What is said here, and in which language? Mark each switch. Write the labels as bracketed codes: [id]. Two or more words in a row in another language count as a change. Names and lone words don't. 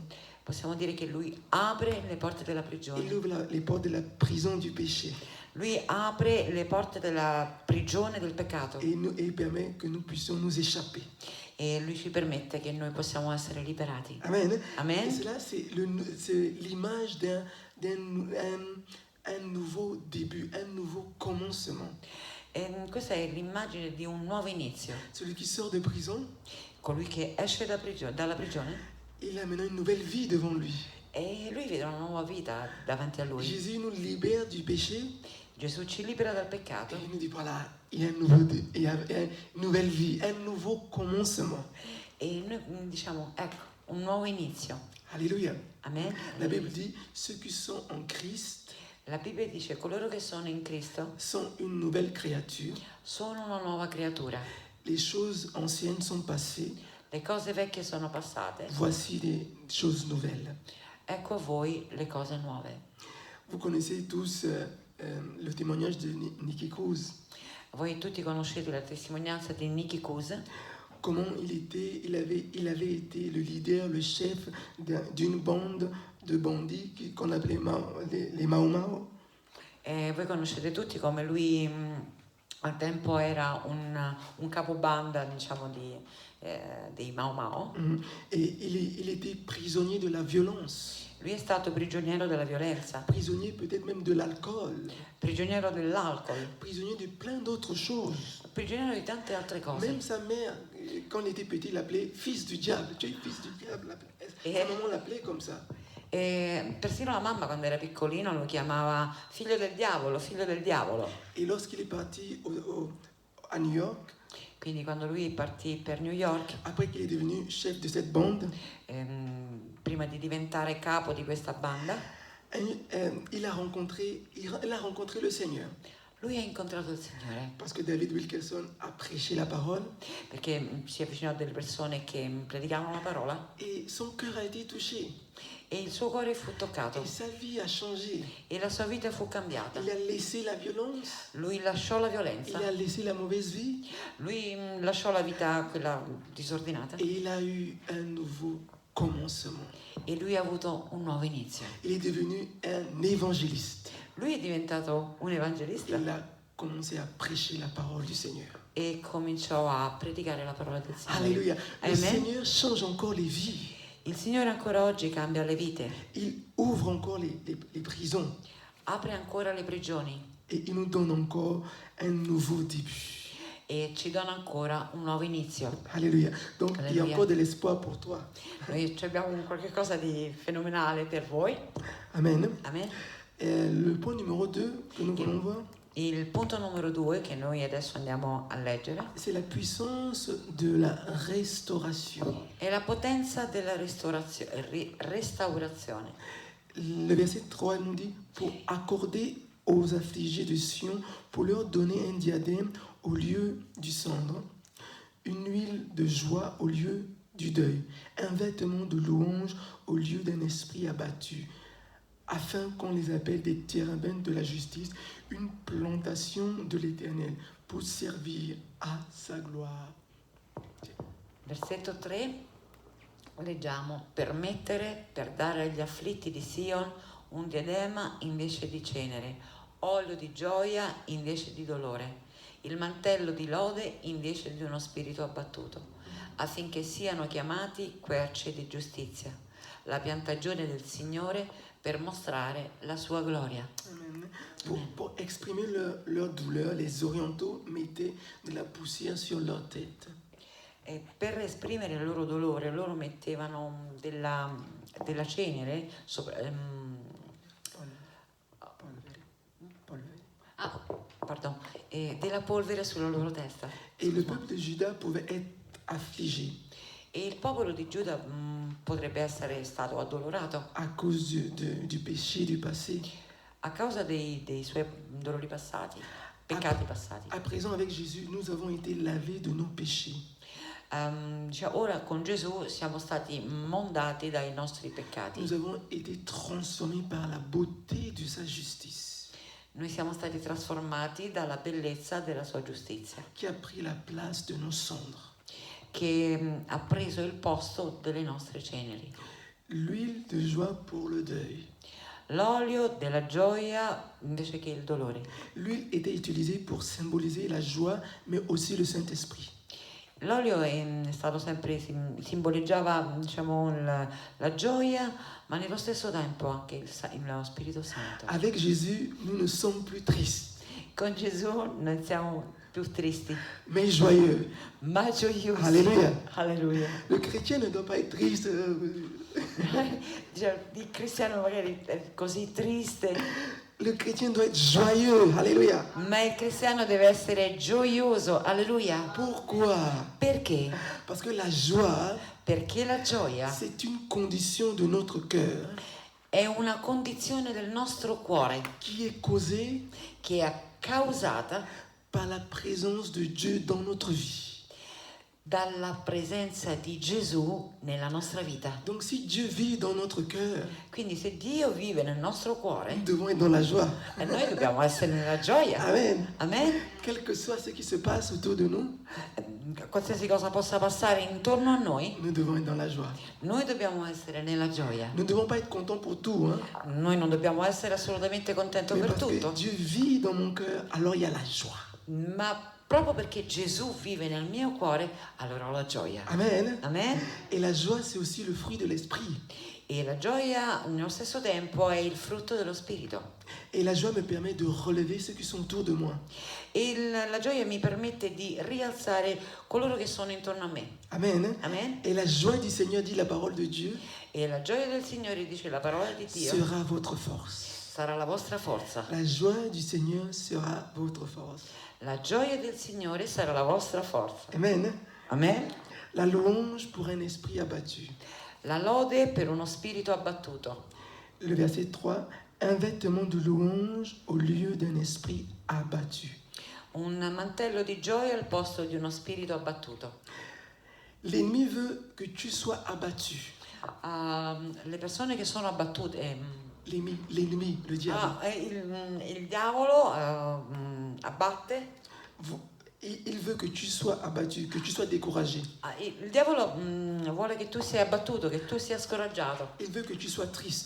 [it] Possiamo dire che Lui apre le porte della Il prigione. [fr] ouvre les portes de la prison du péché. [it] Lui apre le porte della prigione del peccato. [fr] Et il permet que nous puissions nous échapper. [it] E Lui ci permette che noi possiamo essere liberati. Amen. Amen. [fr] Et cela, c'est l'image un nouveau début, un nouveau commencement. [it] E questa è l'immagine di un nuovo inizio. [fr] Celui qui sort de prison, [it] Colui che esce dalla prigione, [fr] il a maintenant une nouvelle vie devant lui. [it] e lui vede una nuova vita davanti a lui. [fr] Jésus nous libère du péché. [it] Gesù ci libera dal Et peccato [fr] il nous dit, voilà, il y a une nouvelle vie, un nouveau commencement. [it] e noi diciamo, ecco, un nuovo inizio. [fr] Alléluia. Amen. La Bible dit, ceux qui sont en Christ [it] La Bibbia dice, coloro che sono in Cristo [fr] sont une nouvelle créature. [it] sono una nuova creatura. [fr] Les choses anciennes sont passées. [it] Le cose vecchie sono passate. [fr] Voici des choses nouvelles. [it] Ecco a voi le cose nuove. [fr] Vous connaissez tous le témoignage de Nicky Cruz. [it] Voi tutti conoscete la testimonianza di Nicky Cruz, [fr] Comment il avait été le leader, le chef d'une bande de bandits qu'on appelait les Mau Mau. [it] e voi conoscete tutti come lui al tempo era un capobanda, diciamo, dei Mau Mau. [fr] Et il était prisonnier de la violence, [it] Lui è stato prigioniero della violenza, [fr] prisonnier peut-être même de l'alcool, [it] prigioniero dell'alcol, [fr] prisonnier de plein d'autres choses. [it] prigioniero di tante altre cose. [fr] Même sa mère, quand il était petit, l'appelait fils du diable. Tu es fils du diable. Sa maman l'appelait comme ça. [it] E persino la mamma quando era piccolino lo chiamava figlio del diavolo, figlio del diavolo. [fr] Et lorsqu'il est parti à New York, [it] Quindi quando lui partì per New York, [fr] après qu'il est devenu chef de cette bande, [it] prima di diventare capo di questa banda, [fr] il a rencontré le Seigneur. [it] lui ha incontrato il Signore, [fr] Parce que David Wilkerson a prêché la parole [it] perché si avvicinò a delle persone che predicavano la parola [fr] et son cœur a été touché. [it] e il suo cuore fu toccato [fr] Et sa vie a changé. [it] e la sua vita fu cambiata. [fr] Il a laissé la violence, [it] Lui lasciò la il violenza, [fr] a laissé la mauvaise vie [it] lui lasciò la vita quella disordinata [fr] et il a eu un nouveau commencement. [it] e lui ha avuto un nuovo inizio. [fr] Il est devenu un évangéliste. [it] Lui è diventato un evangelista [fr] Il a commencé à prêcher la parole du Seigneur. [it] e cominciò a predicare la parola del Signore. [fr] Alléluia. Le Amen. Seigneur change encore les vies. [it] Il Signore ancora oggi cambia le vite, [fr] Il ouvre encore les prisons. [it] apre ancora le prigioni [fr] Et il nous donne encore un nouveau début. [it] e ci dona ancora un nuovo inizio. [fr] Alléluia. Donc il y a Alléluia. encore de l'espoir pour toi. [it] Noi abbiamo qualche cosa di fenomenale per voi. Amen. Amen. [fr] Le point numéro 2 que nous voulons voir, [it] Il punto numero 2 che noi adesso andiamo a leggere [fr] c'est la puissance de la restauration. [it] è la potenza della restaurazione. [fr] Le verset 3 nous dit, pour accorder aux affligés de Sion, pour leur donner un diadème au lieu du cendre, une huile de joie au lieu du deuil, un vêtement de louange au lieu d'un esprit abattu, afin qu'on les appelle des térébintes de la justice, une plantation de l'Éternel, pour servir à sa gloire. [it] Versetto 3 leggiamo: per dare agli afflitti di Sion un diadema invece di cenere, olio di gioia invece di dolore, il mantello di lode invece di uno spirito abbattuto, affinché siano chiamati querce di giustizia, la piantagione del Signore per mostrare la sua gloria. Amen. [fr] Pour exprimer leur douleur, les orientaux mettaient de la poussière sur leur tête. [it] E per esprimere il loro dolore, loro mettevano della cenere sopra, della polvere sulla loro testa. [fr] Et le peuple de Juda pouvait être affligé [it] E il popolo di Giuda potrebbe essere stato addolorato [fr] à cause du péché du passé. [it] a causa dei suoi dolori passati, peccati passati. [fr] À présent, avec Jésus, nous avons été lavés de nos péchés. [it] Ora con Gesù siamo stati mondati dai nostri peccati. [fr] Nous avons été transformés par la beauté de sa justice, [it] Noi siamo stati trasformati dalla bellezza della sua giustizia, [fr] qui a pris la place de nos cendres. [it] che ha preso il posto delle nostre ceneri. [fr] L'huile de joie pour le deuil. [it] L'olio della gioia invece che il dolore. [fr] L'huile était utilisée pour symboliser la joie, mais aussi le Saint-Esprit. [it] L'olio è stato sempre, simboleggiava, diciamo, la gioia, ma nello stesso tempo anche lo Spirito Santo. [fr] Avec Jésus, nous ne sommes plus tristes, [it] Con Gesù non siamo più tristi, [fr] mais joyeux. [it] ma gioiosi. Alleluia. Alleluia. [fr] Le chrétien ne doit pas être triste. [it] Cioè, il cristiano magari è così triste, [fr] Le chrétien doit être joyeux. Alléluia. [it] ma il cristiano deve essere gioioso. Alleluia. [fr] Pourquoi? [it] Perché? [fr] Parce que la joie, [it] Perché la gioia [fr] c'est une condition de notre cœur [it] è una condizione del nostro cuore [fr] qui est causée [it] che è causata [fr] par la présence de Dieu dans notre vie. [it] dalla presenza di Gesù nella nostra vita. [fr] Donc si Dieu vit dans notre cœur, [it] Quindi se Dio vive nel nostro nous cuore, [fr] devons être dans la joie. [it] noi dobbiamo essere nella gioia. Amen. Amen. [fr] Quel que soit ce qui se passe autour de nous, [it] Qualsiasi cosa possa passare intorno a noi, [fr] nous devons être dans la joie. [it] noi dobbiamo essere nella gioia. [fr] Nous ne devons pas être contents pour tout, hein? [it] Noi non dobbiamo essere assolutamente contenti Mais per [fr] parce que [it] tutto, [fr] Dieu vit dans mon cœur, alors il y a la joie. [it] ma proprio perché Gesù vive nel mio cuore, allora ho la gioia. Amen. Amen? [fr] Et la joie, c'est aussi le fruit de l'esprit. [it] E la gioia nello stesso tempo è il frutto dello Spirito. [fr] Et la joie me permet de relever ceux qui sont autour de moi. [it] E la gioia mi permette di rialzare coloro che sono intorno a me. Amen. Amen? [fr] Et la joie du Seigneur, dit la parole de Dieu, [it] E la gioia del Signore, dice la parola di Dio, [fr] sera votre force. [it] sarà la vostra forza. [fr] La joie du Seigneur sera votre force. [it] La gioia del Signore sarà la vostra forza. Amen. Amen? [fr] La louange pour un esprit abattu. [it] La lode per uno spirito abbattuto. [fr] Le verset 3, un vêtement de louange au lieu d'un esprit abattu. [it] Un mantello di gioia al posto di uno spirito abbattuto. [fr] L'ennemi veut que tu sois abattu. [it] Le persone che sono abbattute, [fr] L'ennemi, le diable. [it] il diavolo abbatte. [fr] Il veut que tu sois abattu, que tu sois découragé. [it] Il diavolo vuole che tu sia abbattuto, che tu sia scoraggiato. [fr] Il veut que tu sois triste.